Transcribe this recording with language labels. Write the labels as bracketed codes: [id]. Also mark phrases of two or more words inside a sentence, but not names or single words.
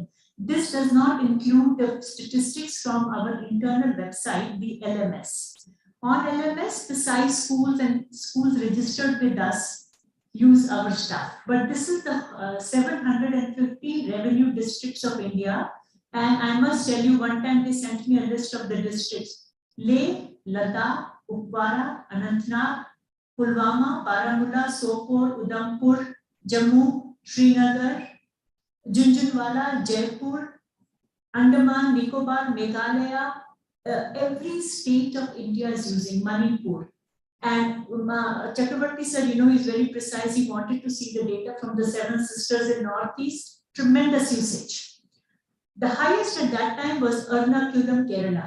[en] This does not include the statistics from our internal website, the LMS. On LMS, the size schools and schools registered with us use our stuff. But this is the 750 revenue districts of India. And I must tell you, one time they sent me a list of the districts. Leh, Ladakh, Kupwara, Anantnag, Pulwama, Baramulla, Sopore, Udhampur, Jammu, Srinagar, Junjunwala, Jaipur, Andaman, Nicobar, Meghalaya. Every state of India is using Manipur. And Chakravarti sir, he's very precise. He wanted to see the data from the 7 sisters in Northeast. Tremendous usage. The highest at that time was Ernakulam, Kerala.